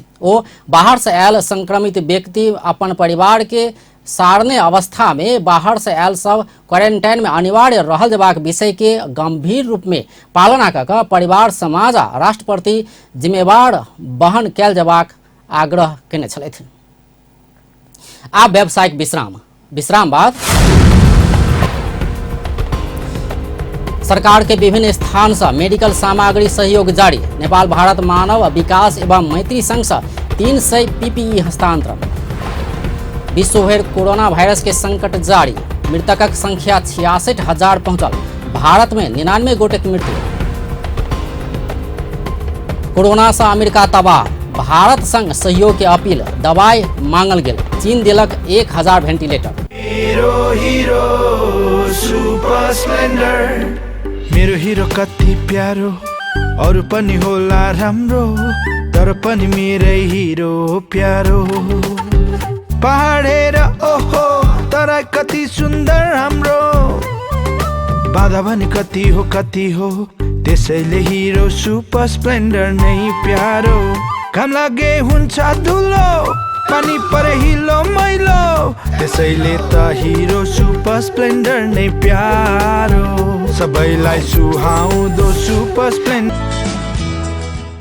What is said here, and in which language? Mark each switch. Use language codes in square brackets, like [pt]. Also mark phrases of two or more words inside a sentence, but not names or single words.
[mai] ओ बाहर से आयल संक्रमित व्यक्ति अपन परिवार के सारने अवस्था में बाहर से आयल सब क्वारंटाइन में अनिवार्य रहल जबाक विषय के गंभीर रूप में पालना कऽ परिवार समाज आ राष्ट्र प्रति जिम्मेवार वहन कयल जबाक आग्रह केने छलथि। आब व्यावसायिक विश्राम बाद सरकार के विभिन्न स्थान से मेडिकल सामग्री सहयोग जारी। नेपाल भारत मानव विकास एवं मैत्री संघ से 300 PPE हस्तांतरण। विश्व भर कोरोना वायरस के संकट जारी। मृतकक संख्या 66,000 पहुंचल। भारत में 99 गोटे की मृत्यु। कोरोना से अमेरिका तबाह। भारत संग सहयोग के अपील। दवाई मांगल गेल। चीन दिलक 1000 वेंटिलेटर। [ne] मेरो हिरो कति प्यारो अरु पनि होला राम्रो तर पनि मेरै हिरो प्यारो पहाडेर ओहो तर कति सुन्दर हाम्रो बाधा भने कति हो त्यसैले हिरो सुपर स्प्लेन्डर नै प्यारो काम लागे हुन्छ धुलो पानी परे हिलो मैलो त्यसैले त हिरो सुपर स्प्लेन्डर नै प्यारो सबैलाई सुहाउँदो सुपर स्प्लेन्डर